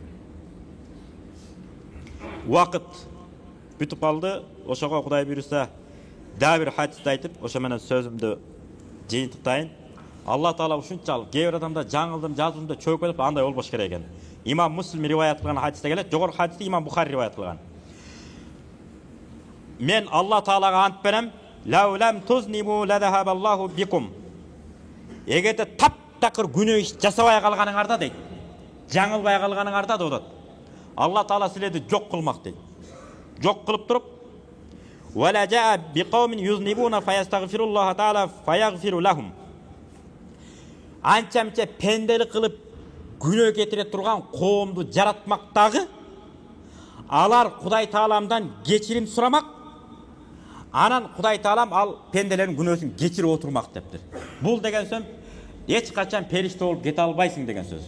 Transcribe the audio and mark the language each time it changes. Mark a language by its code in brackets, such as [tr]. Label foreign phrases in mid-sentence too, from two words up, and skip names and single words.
[ky] Убакыт бүтүп калды. Ошого Кудай буйруса дагы бир хадисти айтып, ошо менен сөзүмдү жыйынтыктайын. Алла Таала ушунчалык кээ бир адамда жаңылдым, жазуумда чөкөлүп андай болбош керек экен. Имам Муслим риваят кылган хадисте келет. Жогорку хадисти Имам Бухари риваят кылган. Мен Аллах Таалага ант берем, [ar] "لو لم تذنبوا لذهب الله بكم." [ky] Эгерде таптакыр күнөө иш жасабай калганыңарда дейт. Жаңылбай калганыңарда додот. Алла Таала силерди жок кылмак дейт. Жок кылып туруп, [ar] "ولجاء بقوم يذنبون فيستغفرون الله تعالى فيغفر لهم." [ky] Анча-мынча пенделик кылып күнөө кетире турган коомду жаратмактагы алар Кудай Тааламдан кечирим сурамак. Анан Кудай Таалам ал пенделердин күнөөсүн кечирип отурмак дептир. Бул деген сөз эч качан периште болуп кете албайсың деген сөз.